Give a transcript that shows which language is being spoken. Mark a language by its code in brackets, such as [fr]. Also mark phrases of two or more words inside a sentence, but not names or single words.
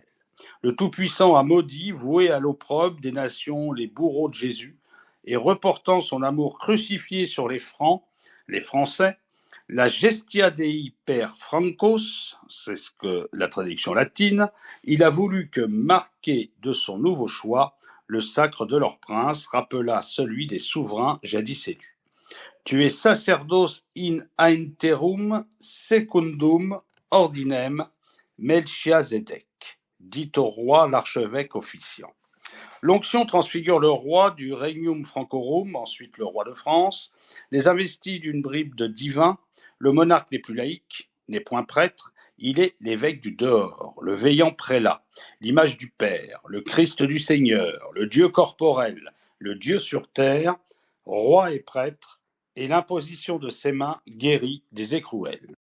[fr] Le Tout-Puissant a maudit, voué à l'opprobre des nations les bourreaux de Jésus, et reportant son amour crucifié sur les Francs, les Français, la [la] gestia Dei per Francos, [fr] c'est ce que la traduction latine, il a voulu que, marqué de son nouveau choix, le sacre de leur prince rappela celui des souverains jadis élus. [la] Tu es sacerdos in aeterum secundum ordinem Melchiazedek, [fr] dit au roi l'archevêque officiant. L'onction transfigure le roi du [la] Regnum Francorum, [fr] ensuite le roi de France, les investit d'une bribe de divin. Le monarque n'est plus laïque, n'est point prêtre, il est l'évêque du dehors, le veillant prélat, l'image du Père, le Christ du Seigneur, le Dieu corporel, le Dieu sur terre, roi et prêtre, et l'imposition de ses mains guérit des écrouelles.